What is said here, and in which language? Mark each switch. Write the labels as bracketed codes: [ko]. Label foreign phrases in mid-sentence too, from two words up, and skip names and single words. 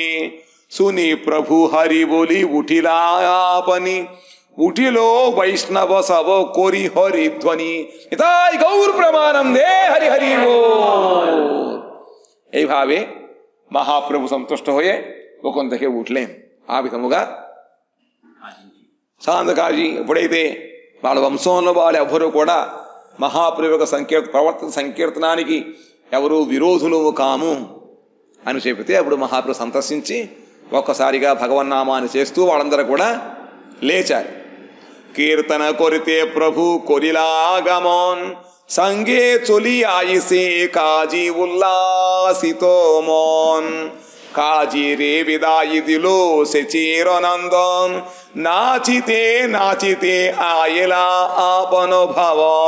[bn] শুনি প্রভু হরি বলি উঠিলা আপনি, উঠিল বৈষ্ণব সব করি হরি ধ্বনি। এটাই গৌর প্রেমানন্দে হরি হরি বল। এইভাবে মহাপ্রভু সন্তুষ্ট হয়ে ওখান থেকে ఉట్లేం. [te] ఆ విధముగా సాందకాజీ ఎప్పుడైతే వాళ్ళ వంశంలో వాళ్ళు ఎవరు కూడా మహాప్రభు యొక్క ప్రవర్తన సంకీర్తనానికి ఎవరు విరోధులు కాము అని చెబితే అప్పుడు మహాప్రభు సంతసించి ఒక్కసారిగా భగవన్నామాన్ని చేస్తూ వాళ్ళందరూ కూడా లేచారు. [bn] কীর্তন করিতে প্রভু করিলাগমন, সঙ্গে চলি আইসে কাজী উল্লাসিত মন। কাজী রে বিদায় দিল সে চিরনন্দন, নাচিতে নাচিতে আয়েলা আপন ভবন।